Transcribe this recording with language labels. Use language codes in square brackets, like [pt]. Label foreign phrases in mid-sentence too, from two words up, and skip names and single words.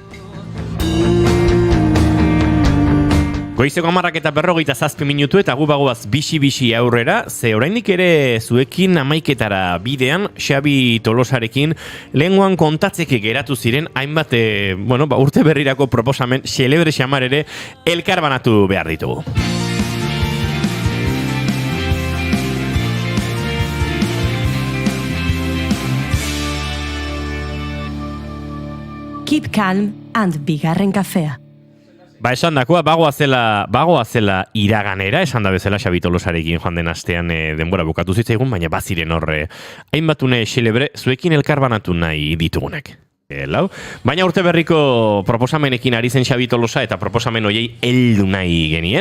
[eu] Goizeko 10:47 minutu eta gu bagoaz bixi aurrera, ze oraindik ere zuekin 11:00 bidean Xabi Tolosarekin lehengoan kontatzeke geratu ziren hainbat urte berrirako proposamen xelebre xamar ere elkarbanatu behar ditugu. [en] Keep calm and [eu] bigarren kafea. Esan dakoa, bagoa zela iraganera, esan da bezala Xabi Tolosarekin joan den astean denbora bukatu zitzaigun, baina baziren horre hainbatune xelebre zuekin elkarbanatu nahi ditugunak. Lau. Baina urte berriko proposamenekin ari zen Xabi Tolosa eta proposamen hoiei heldu nahi genien.